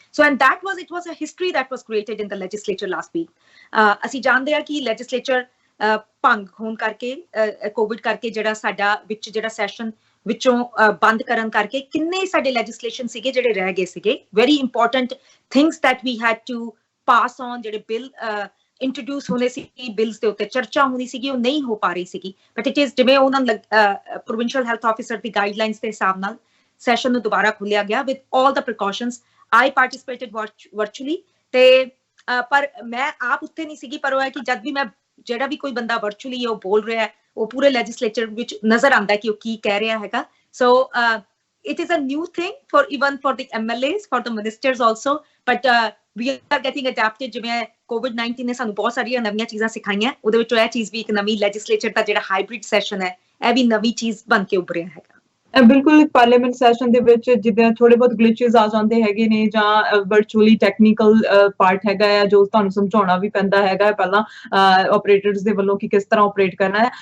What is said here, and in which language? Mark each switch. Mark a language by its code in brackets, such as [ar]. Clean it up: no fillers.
[en] So and it was a history that was created in the legislature last week। [pa] ਅਸੀਂ ਜਾਣਦੇ ਹਾਂ ਕਿ legislature ਭੰਗ ਹੋਣ ਕਰਕੇ, ਕੋਵਿਡ ਕਰਕੇ ਜਿਹੜਾ ਸਾਡਾ ਵਿੱਚ ਜਿਹੜਾ ਸੈਸ਼ਨ ਵਿੱਚੋਂ ਬੰਦ ਕਰਨ ਕਰਕੇ ਕਿੰਨੇ ਸਾਡੇ ਲੈਜਿਸਲੇਸ਼ਨ ਸੀਗੇ ਜਿਹੜੇ ਰਹਿ ਗਏ ਸੀਗੇ। [en] very important things that we had to pass on, [pa] ਜਿਹੜੇ ਬਿੱਲ ਇੰਟਰੋਡਿਊਸ ਹੋਣੇ ਸੀ, ਬਿਲਸ ਦੇ ਉੱਤੇ ਚਰਚਾ ਹੋਣੀ ਸੀਗੀ, ਉਹ ਨਹੀਂ ਹੋ ਪਾ ਰਹੀ ਸੀਗੀ। [en] but it is [pa] ਜਿਵੇਂ ਉਹਨਾਂ ਪ੍ਰੋਵਿੰਸ਼ੀਅਲ ਹੈਲਥ ਆਫਿਸਰ ਦੀ ਗਾਈਡਲਾਈਨਸ ਦੇ ਹਿਸਾਬ ਨਾਲ ਸੈਸ਼ਨ ਨੂੰ ਦੁਬਾਰਾ ਖੋਲਿਆ ਗਿਆ [en] With all the precautions. I participated virtually [pa] ਤੇ ਪਰ ਮੈਂ ਆਪ ਉੱਥੇ ਨਹੀਂ ਸੀਗੀ, ਪਰ ਉਹ ਹੈ ਕਿ ਜਦ ਵੀ ਮੈਂ ਜਿਹੜਾ ਵੀ ਕੋਈ ਬੰਦਾ ਵਰਚੁਅਲੀ ਉਹ ਬੋਲ ਰਿਹਾ ਹੈ, ਉਹ ਪੂਰੇ ਲੈਜਿਸਲੇਚਰ ਵਿੱਚ ਨਜ਼ਰ ਆਉਂਦਾ ਕਿ ਉਹ ਕੀ ਕਹਿ ਰਿਹਾ ਹੈਗਾ। [en] So it is a new thing for even for the MLAs, for the ministers also, but we are getting adapted। [pa] ਜਿਵੇਂ COVID-19 ਨੇ ਸਾਨੂੰ ਬਹੁਤ ਸਾਰੀਆਂ ਨਵੀਆਂ ਚੀਜ਼ਾਂ ਸਿਖਾਈਆਂ, ਉਹਦੇ ਵਿੱਚੋਂ ਇਹ ਚੀਜ਼ ਵੀ ਇੱਕ ਨਵੀਂ ਲੈਜਿਸਲੇਚਰ ਦਾ ਜਿਹੜਾ ਹਾਈਬ੍ਰਿਡ ਸੈਸ਼ਨ ਹੈ, ਇਹ ਵੀ ਨਵੀਂ ਚੀਜ਼ ਬਣ ਕੇ ਉੱਭਰਿਆ ਹੈਗਾ। ਬਿਲਕੁਲ ਪਾਰਲੀਮੈਂਟ ਸੈਸ਼ਨ ਦੇ ਵਿੱਚ ਜਿੱਦਾਂ ਥੋੜੇ ਬਹੁਤ ਗਲਿਚਸ ਆ ਜਾਂਦੇ ਹੈਗੇ ਨੇ, ਜਾਂ ਵਰਚੁਅਲੀ ਟੈਕਨੀਕਲ ਪਾਰਟ ਹੈਗਾ ਆ ਜੋ ਤੁਹਾਨੂੰ ਸਮਝਾਉਣਾ ਵੀ ਪੈਂਦਾ ਹੈਗਾ ਪਹਿਲਾਂ ਆਪਰੇਟਰਸ ਦੇ ਵੱਲੋਂ ਕਿ ਕਿਸ ਤਰ੍ਹਾਂ ਆਪਰੇਟ ਕਰਨਾ ਹੈ।